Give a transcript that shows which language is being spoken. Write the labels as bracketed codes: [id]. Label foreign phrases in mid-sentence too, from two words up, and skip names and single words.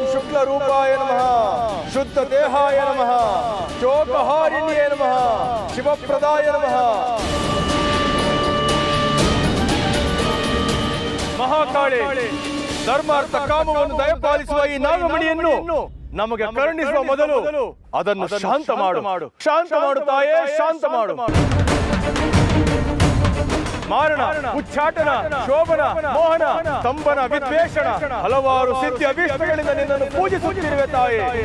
[sa] शुक्ल रूपाय नमः, शुद्ध देहाय नमः, शोकहारिण्ये नमः, शिवप्रदाय नमः. [kn] ಮಹಾಕಾಳಿ ಧರ್ಮಾರ್ಥ ಕಾಮವನ್ನು ದಯಪಾಲಿಸುವ ಈ ನಾಗಮಣಿಯನ್ನು ನಮಗೆ ಕರುಣಿಸುವ ಮೊದಲು ಅದನ್ನು ಶಾಂತ ಮಾಡು. ಶಾಂತ ಮಾಡು ತಾಯೇ, ಶಾಂತ ಮಾಡು. ಮಾರಣ, ಉಚ್ಚಾಟನ, ಶೋಭನ, ಮೋಹನ, ಸ್ತಂಭನ, ವಿದ್ವೇಷಣ ಹಲವಾರು ಸಿದ್ಧಿ ಅಭೀಷ್ಟಗಳಿಂದ ನಿನ್ನನ್ನು ಪೂಜಿಸುತ್ತಿರುವೆ ತಾಯೇ.